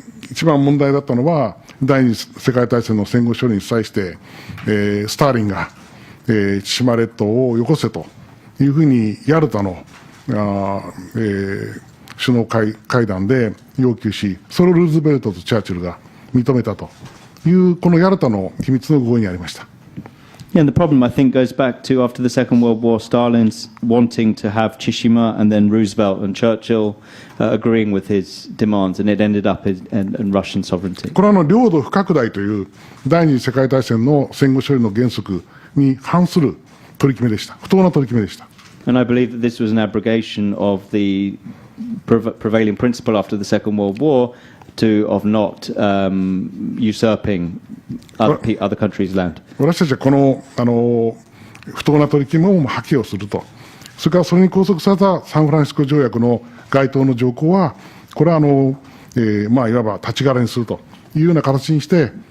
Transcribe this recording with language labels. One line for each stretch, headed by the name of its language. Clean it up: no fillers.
Japanese: 一番問題だったのは第二次世界大戦の戦後処理に際して、スターリンが、千島列島をよこせというふうにヤルタの首脳会談で要求し、それをルーズベルトとチャーチルが認めたというこのヤルタの秘密の合意にありました。
English: Yeah, and the problem, I think, goes back to after the Second World War, Stalin's wanting to have Chishima, and then Roosevelt and Churchill agreeing with his demands, and it ended up in Russian sovereignty.
Japanese: これは領土不拡大という第二次世界大戦の戦後処理の原則に反する取り決めでした。不当な取り決めでした。
English: And I believe that this was an abrogation of the prevailing principle after the Second World War of not usurping other countries' land.
Japanese: 私たちはこの不当な取り決めを破棄をすると、それからそれに拘束されたサンフランシスコ条約の該当の条項は、これはいわば立ち枯れにするというような形にして、